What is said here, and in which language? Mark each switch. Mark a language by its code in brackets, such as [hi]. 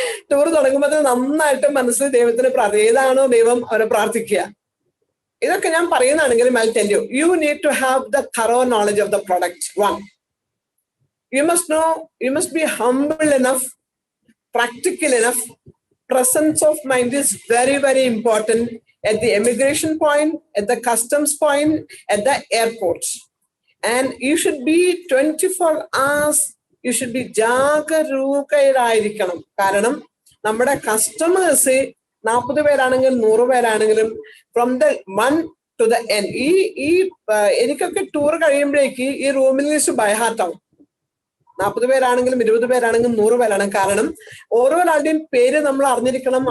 [ml] Tour തുടങ്ങുമ്പോൾ നന്നായിട്ട് മനസ്സിൽ ദൈവത്തിന് ഏതാണോ ദൈവം അവരെ പ്രാർത്ഥിക്കുക. ഇതൊക്കെ ഞാൻ പറയുന്നതാണെങ്കിലും [en] I'll tell you, you need to have the thorough knowledge of the product. One, you must know, you must be humble enough, practical enough. Presence of mind is very, very important at the immigration point, at the customs point, at the airports. And you should be 24 hours, you should be ജാഗരൂകരായിരിക്കണം. [ml] കാരണം നമ്മുടെ customers 40 പേരാണെങ്കിലും 100 പേരാണെങ്കിലും [en] from the 1 to the end, [ml] എനിക്കൊക്കെ tour കഴിയുമ്പോഴേക്ക് ഈ റൂമിൽ list by heart ആവും. 40 പേരാണെങ്കിലും 20 പേരാണെങ്കിലും 100 പേരാണ്. കാരണം ഓരോരാളുടെയും പേര് നമ്മൾ അറിഞ്ഞിരിക്കണം.